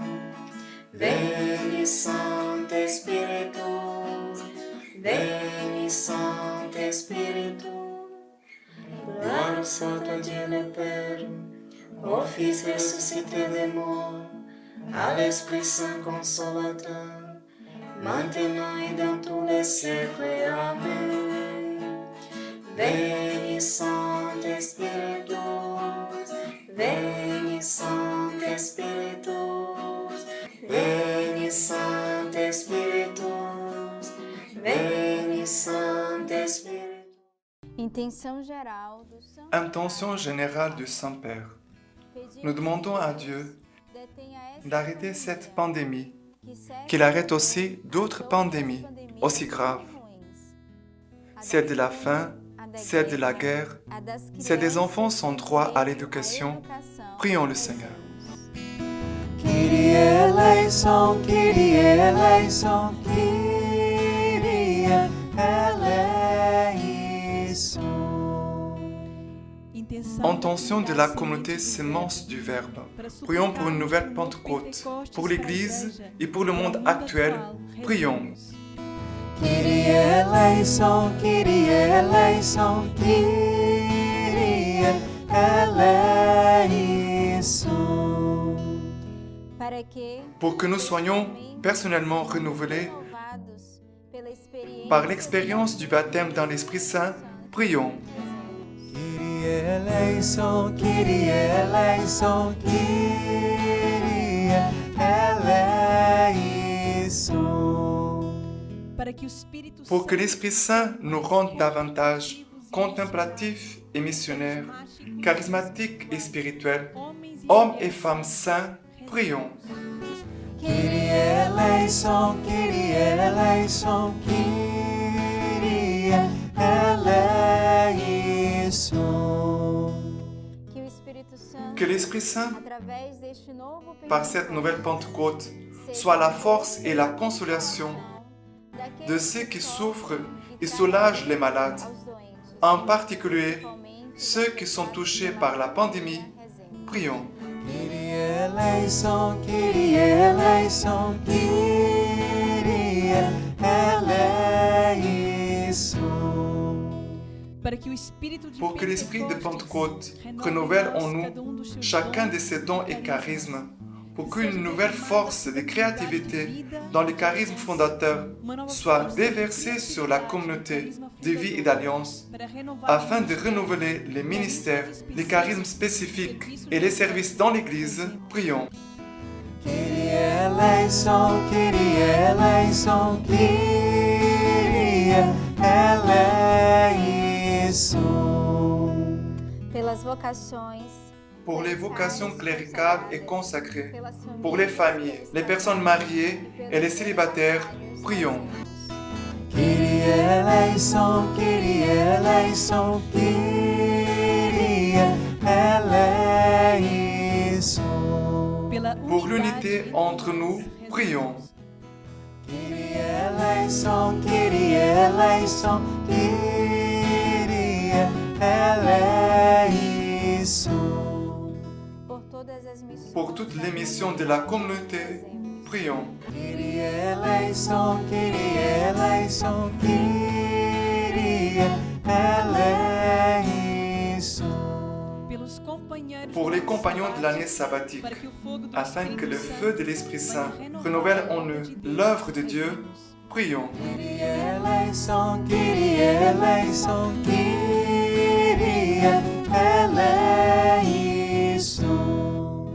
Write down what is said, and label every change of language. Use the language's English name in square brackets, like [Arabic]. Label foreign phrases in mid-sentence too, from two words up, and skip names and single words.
[Spanish] Veni Santo Espíritu, veni Santo Espíritu. [French] Gloire soit à Dieu le Père, au Fils ressuscité des morts, à l'Esprit Saint consolateur, maintenant et dans tous les siècles. Amen. [Spanish] Veni Santo Espíritu, veni Santo Espíritu, veni Santo Espíritu, veni Santo Espíritu. [Portuguese] Intenção geral do São [French] Intention générale du Saint-Père. nous demandons à Dieu d'arrêter cette pandémie, qu'il arrête aussi d'autres pandémies aussi graves. C'est de la faim, c'est de la guerre, c'est des enfants sans droit à l'éducation. Prions le Seigneur. [Greek] Kyrie eleison, Kyrie eleison, Kyrie eleison. [French] Intention de la communauté Sémence du Verbe. Prions pour une nouvelle Pentecôte, pour l'Église et pour le monde actuel. Prions. [Greek] Kyrie eleison, Kyrie eleison, Kyrie eleison. [French] Pour que nous soyons personnellement renouvelés par l'expérience du baptême dans l'Esprit Saint, prions. [Greek] Kyrie eleison, Kyrie eleison, Kyrie eleison. [French] Pour que l'Esprit Saint nous rende davantage contemplatifs et missionnaires, charismatiques et spirituels, hommes et femmes saints, prions. [Greek] Kyrie eleison, Kyrie eleison, Kyrie eleison. [French] Que l'Esprit Saint, par cette nouvelle Pentecôte, soit la force et la consolation de ceux qui souffrent et soulagent les malades, en particulier ceux qui sont touchés par la pandémie. Prions. [Greek] Kyrie eleison, Kyrie eleison, Kyrie eleison. [French] Pour que l'Esprit de Pentecôte renouvelle en nous chacun de ses dons et charismes, pour qu'une nouvelle force de créativité dans le charisme fondateur soit déversée sur la communauté de vie et d'alliance, afin de renouveler les ministères, les charismes spécifiques et les services dans l'Église, prions. [Greek] Kyrie eleison, Kyrie eleison, Kyrie eleison. [French] Pour les vocations cléricales et consacrées, pour les familles, les personnes mariées et les célibataires, prions. [Greek] Kyrie eleison, Kyrie eleison, Kyrie eleison. [French] Pour l'unité entre nous, prions. [Greek] Kyrie eleison, Kyrie eleison, Kyrie eleison. [French] Pour toutes les missions de la communauté, prions. [Greek] Kyrie eleison, Kyrie eleison, Kyrie eleison. [French] Pour les compagnons de l'année sabbatique, afin que le feu de l'Esprit Saint renouvelle en eux l'œuvre de Dieu, prions. [Greek] Kyrie eleison, Kyrie eleison, Kyrie eleison.